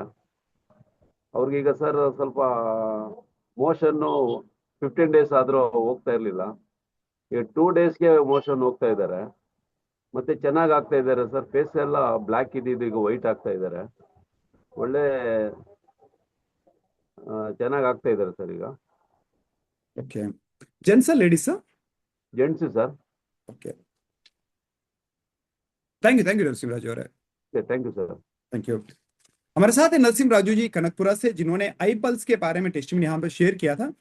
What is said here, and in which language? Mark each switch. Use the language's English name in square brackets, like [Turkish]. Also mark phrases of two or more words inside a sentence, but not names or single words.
[Kannada] ಅವ್ರಿಗೀಗ ಸರ್ ಸ್ವಲ್ಪ ಮೋಷನ್ನು 15 ಡೇಸ್ ಆದ್ರೂ ಹೋಗ್ತಾ ಇರ್ಲಿಲ್ಲ. ಈಗ 2 ಡೇಸ್ಗೆ ಮೋಷನ್ ಹೋಗ್ತಾ ಇದ್ದಾರೆ. ಮತ್ತೆ ಚೆನ್ನಾಗಿ ಆಗ್ತಾ ಇದ್ದಾರೆ ಸರ್. ಫೇಸ್ ಎಲ್ಲ ಬ್ಲ್ಯಾಕ್ ಇದ್ದಿದ್ದು ಈಗ ವೈಟ್ ಆಗ್ತಾ ಇದ್ದಾರೆ. ಒಳ್ಳೆ ಚೆನ್ನಾಗಿ ಆಗ್ತಾ ಇದ್ದಾರೆ ಸರ್ ಈಗ. [English] OK, gents ladies Gents sir. OK, thank you Narasimha Raju, Thank you sir. Thank you. [Hindi] हमारे साथ है नरसिंह राजू जी कनकपुरा से, जिन्होंने आई पल्स के बारे में टेस्टिमनी यहाँ पर शेयर किया था.